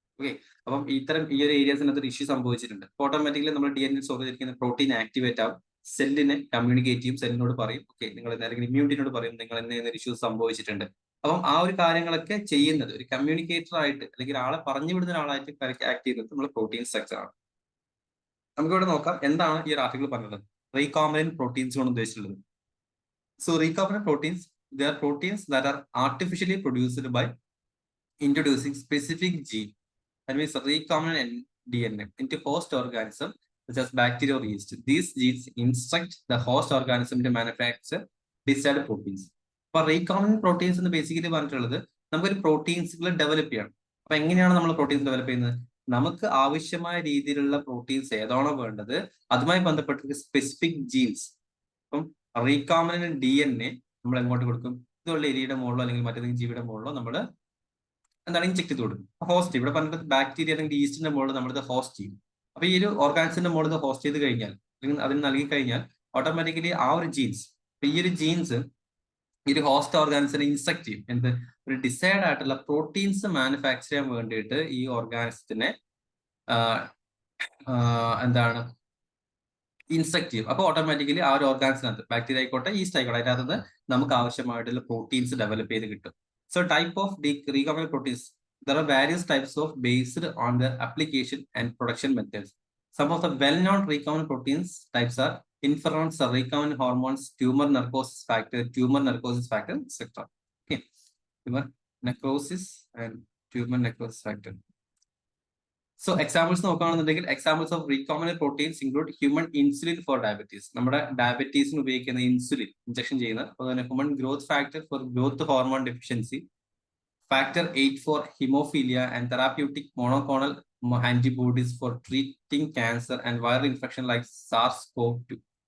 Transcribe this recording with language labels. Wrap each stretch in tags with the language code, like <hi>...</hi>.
<ml>Okay, അപ്പം ഇത്തരം ഈ ഒരു ഏരിയാസിനകത്ത് ഒരു ഇഷ്യൂ സംഭവിച്ചിട്ടുണ്ട്. ഓട്ടോമാറ്റിക്കലി നമ്മൾ DNA സ്റ്റോർ ചെയ്തിരിക്കുന്ന പ്രോട്ടീൻ ആക്ടിവേറ്റ് ആവും, സെല്ലിനെ കമ്മ്യൂണിക്കേറ്റ് ചെയ്യും, സെല്ലിനോട് പറയും, ഓക്കെ നിങ്ങൾ അല്ലെങ്കിൽ ഇമ്മ്യൂണിറ്റിനോട് പറയും നിങ്ങൾ എന്തെങ്കിലും ഇഷ്യൂസ് സംഭവിച്ചിട്ടുണ്ട്, അപ്പം ആ ഒരു കാര്യങ്ങളൊക്കെ ചെയ്യുന്നത് ഒരു കമ്മ്യൂണിക്കേറ്റർ ആയിട്ട് അല്ലെങ്കിൽ ആളെ പറഞ്ഞു വിടുന്ന ഒരാളായിട്ട് ആക്ട് ചെയ്യുന്നത് നമ്മൾ പ്രോട്ടീൻ സ്ട്രക്ചർ ആണ്. നമുക്കിവിടെ നോക്കാം എന്താണ് ഈ ഒരു ആർട്ടിക്കിൾ പറഞ്ഞത്. റീകോംബിനന്റ് പ്രോട്ടീൻസ് കൊണ്ട് ഉദ്ദേശിച്ചുള്ളത്.</ml> <en>So recombinant proteins they are proteins that are artificially produced by introducing specific gene, that means recombinant DNA, into host organism such as bacteria or yeast. These genes instruct the host organism to manufacture desired proteins.</en> <ml>അപ്പൊ recombinant proteins എന്ന് basically പറഞ്ഞിട്ടുള്ളത് നമുക്കൊരു പ്രോട്ടീൻസുകൾ develop ചെയ്യണം. അപ്പൊ എങ്ങനെയാണ് നമ്മൾ proteins develop ചെയ്യുന്നത്? നമുക്ക് ആവശ്യമായ രീതിയിലുള്ള പ്രോട്ടീൻസ് ഏതാണോ വേണ്ടത് അതുമായി ബന്ധപ്പെട്ട സ്പെസിഫിക് ജീൻസ്. അപ്പം റീകോംബിനന്റ് DNA നമ്മൾ എങ്ങോട്ട് കൊടുക്കും? ഇതുള്ള എലിയുടെ മുകളിലോ അല്ലെങ്കിൽ മറ്റേതെങ്കിലും ജീവിയുടെ മുകളിലോ നമ്മൾ എന്താണ് ഇഞ്ചെക്ട് ചെയ്ത് കൊടുക്കും. ഹോസ്റ്റ് ഇവിടെ പറഞ്ഞിട്ട് ബാക്ടീരിയ അല്ലെങ്കിൽ ഈസ്റ്റിന്റെ മുകളിൽ നമ്മളിത് ഹോസ്റ്റ് ചെയ്യും. അപ്പൊ ഈ ഒരു ഓർഗാനിസിന്റെ മുകളിൽ ഹോസ്റ്റ് ചെയ്ത് കഴിഞ്ഞാൽ അല്ലെങ്കിൽ അതിന് നൽകി കഴിഞ്ഞാൽ ഓട്ടോമാറ്റിക്കലി ആ ഒരു ജീൻസ്, ഈ ഒരു ജീൻസ് ഈ ഒരു ഹോസ്റ്റ് ഓർഗാനിസിനെ ഇൻസ്ട്രക്ട് ചെയ്യും. എന്ത്? ഒരു ഡിസൈഡ് ആയിട്ടുള്ള പ്രോട്ടീൻസ് മാനുഫാക്ചർ ചെയ്യാൻ വേണ്ടിയിട്ട് ഈ ഓർഗാനിസത്തിനെ എന്താണ് ഇൻസ്ട്രക്ട് ചെയ്യും. അപ്പൊ ഓട്ടോമാറ്റിക്കലി ആ ഒരു ഓർഗാനിസിനകത്ത് ബാക്ടീരിയ ആയിക്കോട്ടെ ഈസ്റ്റ് ആയിക്കോട്ടെ അതിനകത്ത് നമുക്ക് ആവശ്യമായിട്ടുള്ള പ്രോട്ടീൻസ് ഡെവലപ്പ് ചെയ്ത് കിട്ടും.</ml> <en>So type of the recombinant proteins, there are various types of based on their application and production methods. Some of the well-known recombinant proteins types are interferons, recombinant hormones, tumor necrosis factor, etc. Okay, tumor necrosis and tumor necrosis factor. So examples</en> <ml>നോക്കുകയാണെന്നുണ്ടെങ്കിൽ</ml> <en>Examples of recombinant proteins include human insulin for diabetes.</en> <ml>നമ്മുടെ ഡയബറ്റീസിന് ഉപയോഗിക്കുന്ന insulin injection ചെയ്യുന്ന,</ml> <en>അതുപോലെ human growth factor for growth hormone deficiency, factor 8 for haemophilia and therapeutic monoclonal antibodies for treating cancer and viral infection like SARS-CoV-2.</en>